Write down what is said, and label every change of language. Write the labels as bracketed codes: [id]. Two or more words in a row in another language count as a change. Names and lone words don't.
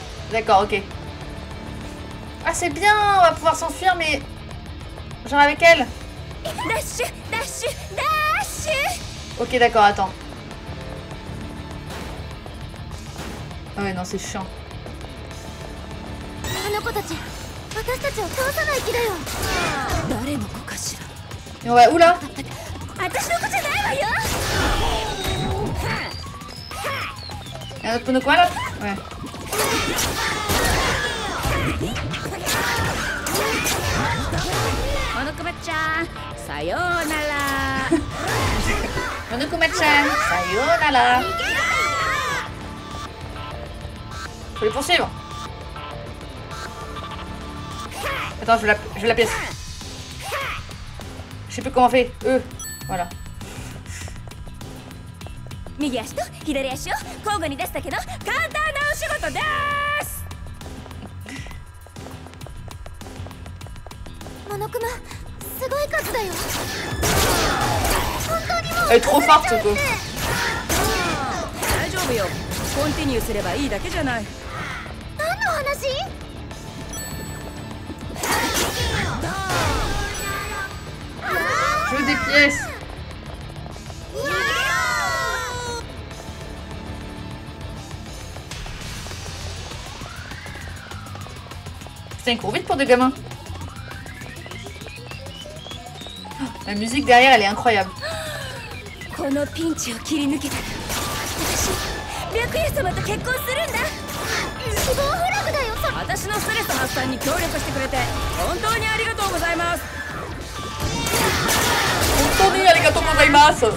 [fr] D'accord, ok. Ah, c'est bien, on va pouvoir s'enfuir, mais... Genre avec elle. [en] Dash, dash, dash. [fr] Ok, d'accord, attends. Ah ouais, non, c'est chiant. [ja] あの子たち、私たちを倒さない気だよ。誰の子かしら。 [fr] Et on va où là? [ja] 私の子じゃないわよ。 [fr] Y'a un autre Ponokwa là? Ouais. [ja] Monokuma-chan, sayonara. Monokuma-chan, sayonara. [fr] Faut les poursuivre. Attends, je veux la pièce. Je sais plus comment on fait. Voilà. [ja] 右足と左足を交互に出したけど簡単なお仕事です。モノクマ、すごい数だよ。本当にもう [fr] Elle est trop forte, ce coup. [ja] 大丈夫よ。コンティニューすればいいだけじゃない。何の話？ [fr] Je veux des pièces. Putain, il court vite pour des gamins. La musique derrière, elle est incroyable. [ja] このピンチを切り抜けたら私白夜様と結婚するんだ。死亡フラグだよ。私のストレス発散に協力してくれて本当にありがとうございます。 Tony, ありがとうございます.